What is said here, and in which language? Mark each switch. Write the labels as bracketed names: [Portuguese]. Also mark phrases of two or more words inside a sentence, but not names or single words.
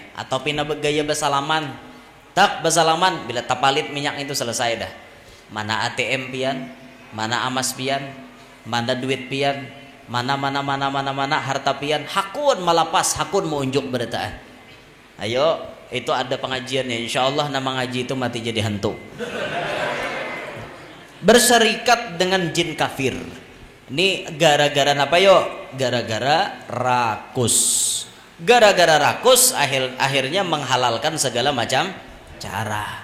[Banjar] Atau pina bergaya bersalaman, tak bersalaman. Bila tapalit minyak itu selesai dah. Mana ATM pian, mana amas pian, mana duit pian, mana harta pian. Hakun malapas, hakun mau unjuk berataan. Ayo, itu ada pengajiannya. [Arabic] إن شاء الله [Banjar] nama ngaji itu mati jadi hantu. Berserikat dengan jin kafir. Ini gara-gara apa yo? Gara-gara rakus. Gara-gara rakus akhirnya menghalalkan segala macam cara.